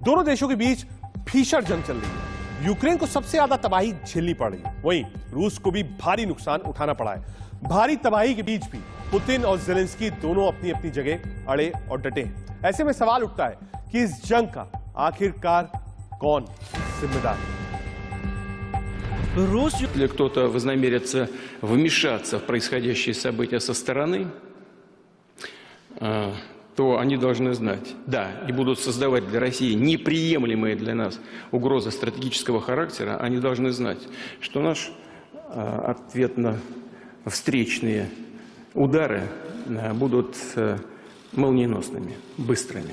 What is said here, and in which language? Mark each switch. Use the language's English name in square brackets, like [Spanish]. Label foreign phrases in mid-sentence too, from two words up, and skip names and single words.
[Hindi] दोनों देशों के बीच भीषण जंग चल रही है। यूक्रेन को सबसे ज्यादा तबाही झेलनी पड़ रही है, वहीं रूस को भी भारी नुकसान उठाना पड़ा है। भारी तबाही के बीच भी पुतिन और ज़ेलेंस्की दोनों अपनी अपनी जगह अड़े और डटे हैं। ऐसे में सवाल उठता है कि इस जंग का आखिरकार कौन जिम्मेदार है? [Russian] Если кто-то вознамерится вмешаться в происходящие события со стороны, то они должны знать, да, и будут создавать для России неприемлемые для нас угрозы стратегического характера, они должны знать, что наш ответно-встречные удары будут молниеносными, быстрыми.